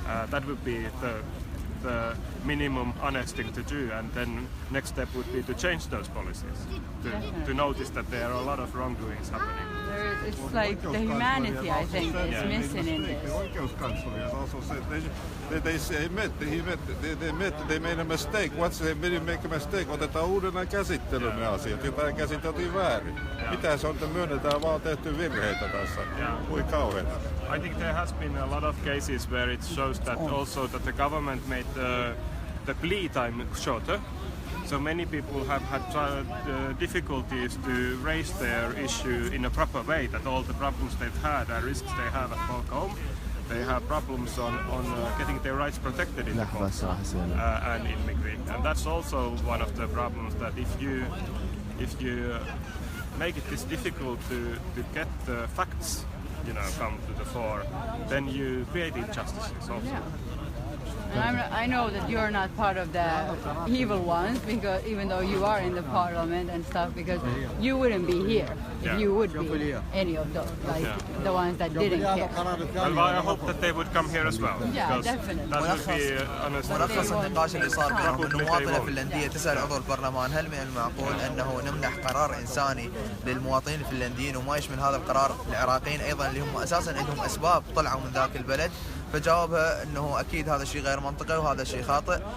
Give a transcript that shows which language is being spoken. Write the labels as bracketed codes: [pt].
[en] That would be the minimum honest thing to do, and then next step would be to change those policies, to notice that there are a lot of wrongdoings happening. It's like the humanity, I think, is missing in this. Also said they made a mistake. Once they make a mistake, [fi] otetaan uudelleen käsittelyyn ne asiat. Jotain käsiteltiin väärin. Mitä se on, että myönnetään vaan tehty virheitä tässä? Kui kauheeta. [en] I think there has been a lot of cases where it shows that also that the government made the plea time shorter. So many people have had difficulties to raise their issue in a proper way, that all the problems they've had and risks they have at back home, they have problems on getting their rights protected in the courts and in Migri. And that's also one of the problems, that if you make it this difficult to get the facts, come to the fore, then you create injustices also. Yeah. And I know that you're not part of the evil ones, because even though you are in the parliament and stuff, because you wouldn't be here if you would be any of those, the ones that didn't care. Well, I hope that they would come here as well. Yeah, definitely. That would be honestly. [ar] ملخص النقاش اللي صار بينهم انه مواطنه فنلنديه تسال عضو البرلمان هل من المعقول انه نمنح قرار انساني للمواطنين الفنلنديين وما يشمل هذا القرار العراقيين ايضا اللي هم اساسا عندهم اسباب طلعوا من ذاك البلد، فجاوبها انه اكيد هذا الشيء غير منطقي وهذا الشيء خاطئ.